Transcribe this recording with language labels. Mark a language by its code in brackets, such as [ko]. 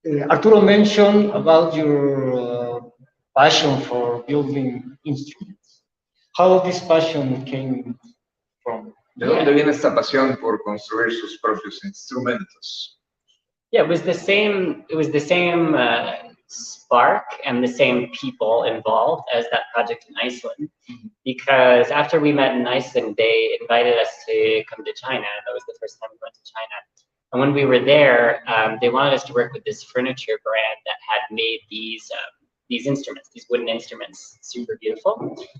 [en] Arturo mentioned about your passion for building instruments. How this passion came from? [es] ¿De dónde viene esta pasión por construir sus propios instrumentos? [en] Yeah, it was the same. It was the same spark and the same people involved as that project in Iceland. Because after we met in Iceland, they invited us to come to China. That was the first time we went to China. And when we were there, they wanted us to work with this furniture brand that had made these instruments, these wooden instruments, super beautiful.